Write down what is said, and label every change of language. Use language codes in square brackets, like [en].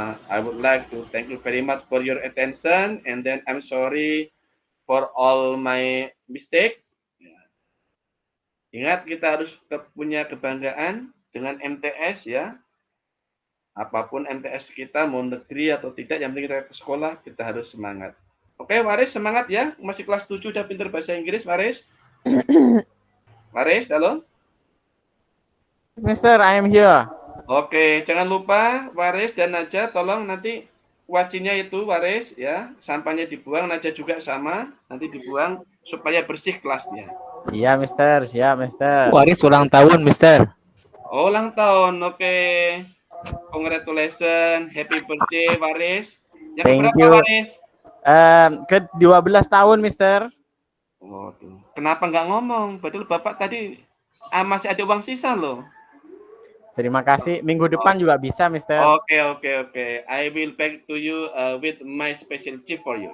[en] I would like to thank you very much for your attention, and then I'm sorry for all my mistake. [id] Ingat, kita harus punya kebanggaan dengan MTS ya. Apapun MTS kita, mau negeri atau tidak, yang penting kita ke sekolah, kita harus semangat. Oke, Waris semangat ya. Masih kelas 7 udah pintar bahasa Inggris, Waris. Waris, halo. [en] Mister, I am here. [id] Oke, jangan lupa Waris dan Naja, tolong nanti wacinya itu Waris ya, sampahnya dibuang, Naja juga sama, nanti dibuang supaya bersih kelasnya. Iya, Mister. Siap, Mister. Waris ulang tahun, Mister. Oh, ulang tahun. Oke. Congratulations. [en] Happy birthday, Waris. [id] Yang [en] Thank [id] berapa, [en] you. [id] Waris? Ke 12 tahun, Mister. Waduh. Kenapa nggak ngomong? Padahal Bapak tadi masih ada uang sisa loh. Terima kasih. Minggu depan juga bisa, Mister. Oke. [en] I will back to you with my special gift for you.